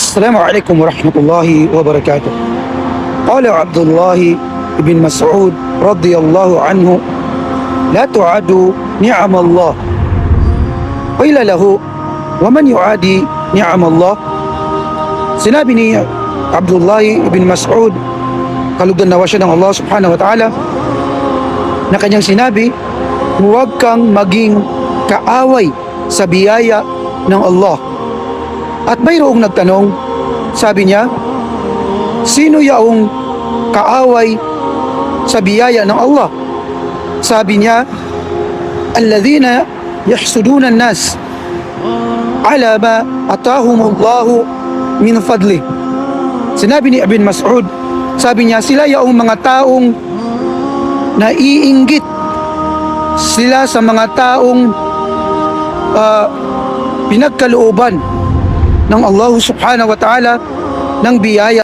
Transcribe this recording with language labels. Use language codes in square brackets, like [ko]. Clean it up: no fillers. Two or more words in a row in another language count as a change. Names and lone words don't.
[ar] السلام عليكم ورحمة الله وبركاته. قال عبد الله بن مسعود رضي الله عنه: لا تعد نعم الله. قيل له: ومن يعادي نعم الله؟ [tl] Sinabi ni Abdullah ibn Mas'ud, kalugdan nawa siya ng Allah [ar] subhanahu wa ta'ala, [tl] na kanyang sinabi, huwag kang maging kaaway sa biyaya ng Allah. At mayroong nagtanong, sabi niya, sino yaong kaaway sa biyaya ng Allah? Sabi niya, [ar] alladhina yahsuduna an-nas ala ma atahumullahu min fadli. [tl] Sinabi ni Ibn Mas'ud, sabi niya, sila yaong mga taong naiinggit sila sa mga taong pinagkalooban ng Allah [ar] subhanahu wa ta'ala [tl] ng biyaya